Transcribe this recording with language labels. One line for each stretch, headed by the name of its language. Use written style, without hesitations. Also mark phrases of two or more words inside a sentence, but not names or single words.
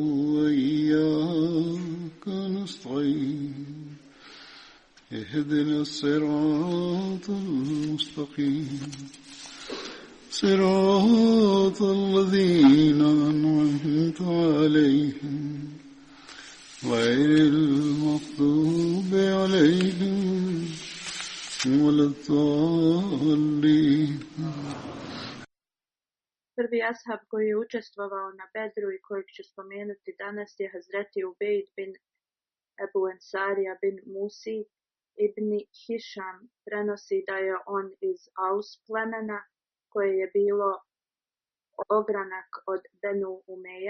Arabic: وإياك نستعين اهدنا الصراط المستقيم صراط الذين أنعمت عليهم غير المغضوب عليهم ولا الضالين.
Bosnian: Prvi ashab koji je učestvovao na Bedru i kojeg ću spomenuti danas je Hazreti Ubejd bin Ebu Ensarija bin Musi ibn Hišam. Prenosi da je on iz Aus plemena koje je bilo ogranak od Benu Umeja.